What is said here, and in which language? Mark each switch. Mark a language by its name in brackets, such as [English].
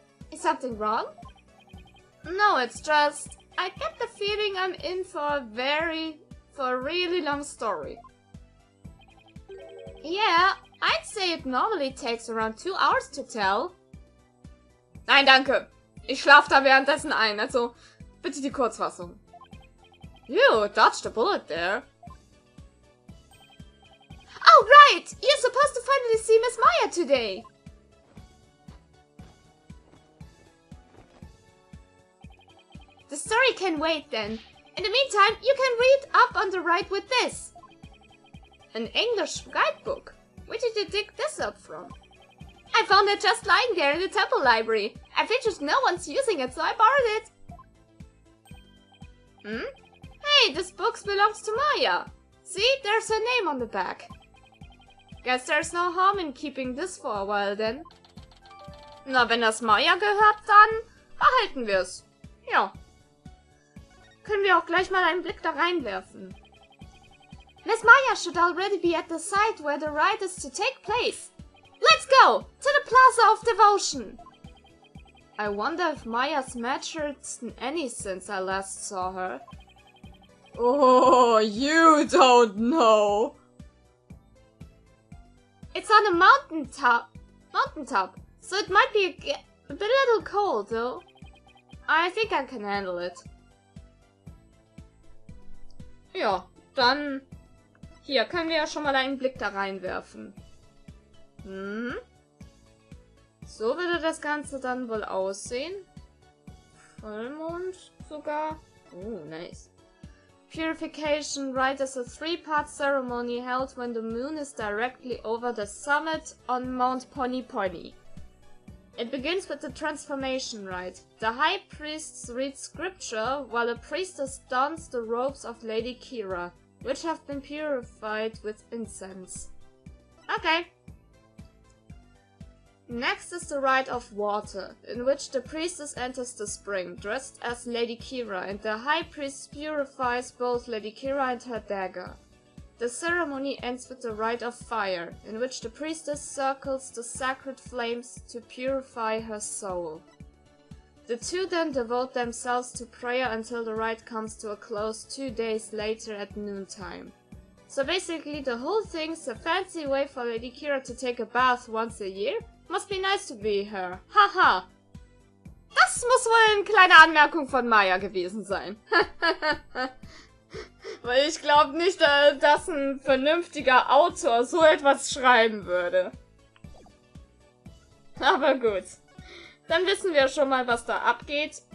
[English] Is something wrong? No, it's just I get the feeling I'm in for a really long story. Yeah, I'd say it normally takes around 2 hours to tell. [German] Nein, danke. Ich schlaf da währenddessen ein, also bitte die Kurzfassung. [English] You dodged a bullet there. Oh, right! You're supposed to finally see Miss Maya today. The story can wait then. In the meantime, you can read up on the right with this. An English guidebook. Where did you dig this up from? I found it just lying there in the temple library. I figured no one's using it, so I borrowed it. Hey, this book belongs to Maya. See, there's her name on the back. Guess there's no harm in keeping this for a while then. [German] Na, wenn das Maya gehört, dann behalten wir's. Ja. Können wir auch gleich mal einen Blick da reinwerfen. [English] Miss Maya should already be at the site where the rite is to take place. Let's go! To the Plaza of Devotion! I wonder if Maya's matured any since I last saw her. Oh, you don't know! It's on a mountaintop, so it might be a little cold though. I think I can handle it. [German] Ja, dann hier können wir ja schon mal einen Blick da reinwerfen. So würde das Ganze dann wohl aussehen. Vollmond sogar. [English] Oh, nice. Purification Rite is a 3-part ceremony held when the moon is directly over the summit on Mount Pony Pony. It begins with the transformation rite. The high priests read scripture while a priestess dons the robes of Lady Kira, which have been purified with incense. Okay. Next is the rite of water, in which the priestess enters the spring, dressed as Lady Kira, and the high priest purifies both Lady Kira and her dagger. The ceremony ends with the rite of fire, in which the priestess circles the sacred flames to purify her soul. The two then devote themselves to prayer until the rite comes to a close 2 days later at noontime. So basically the whole thing's a fancy way for Lady Kira to take a bath once a year? Must be nice to be her. Haha. [German] Das muss wohl eine kleine Anmerkung von Maya gewesen sein. Weil ich glaube nicht, dass ein vernünftiger Autor so etwas schreiben würde. Aber gut. Dann wissen wir schon mal, was da abgeht.